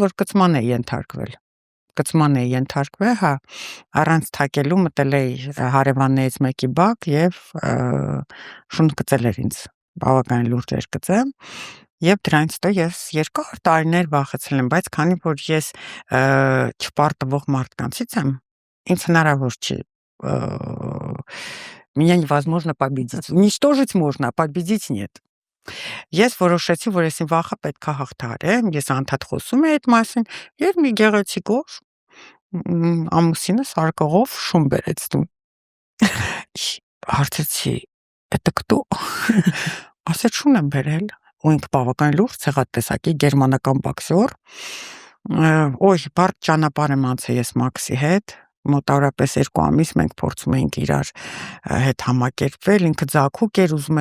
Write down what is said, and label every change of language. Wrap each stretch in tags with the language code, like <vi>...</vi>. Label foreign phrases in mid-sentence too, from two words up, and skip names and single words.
<hy>որ կծման է ենթարկվել, հա, առանց թակելու մտել էի հարևաններից մեկի բակ եւ շունչ գծել էր ինձ, բավականին լուրջ էր գծել եւ դրանից հետո ես երկար տարիներ վախեցել եմ, բայց քանի որ ես չպարտվող մարդկանցից եմ, ինձ հնարավոր չի</hy> <ru>меня невозможно победить. Уничтожить можно, а победить нет.</ru> <hy>Ես որոշեցի, որ ես իմ վախը պետք է հաղթահարեմ, ես անդադ խոսում եի այդ մասին, եւ մի գեղեցիկ օր ամուսինս արկղով շուն բերեց տուն։ Հարցրեցի,</hy> <ru>«Это кто?»</ru> <hy>Ասեց շուն եմ բերել, ու ինքը բավական լուրջ ցեղատեսակի գերմանական բոքսեր։ Օй, բարդ ճանապարհ եմ անցել ես Մաքսի հետ, մոտավորապես 2 ամիս մենք փորձում էինք իրար հետ համակերպվել, ինքը ձագուկ էր, ուզում</hy>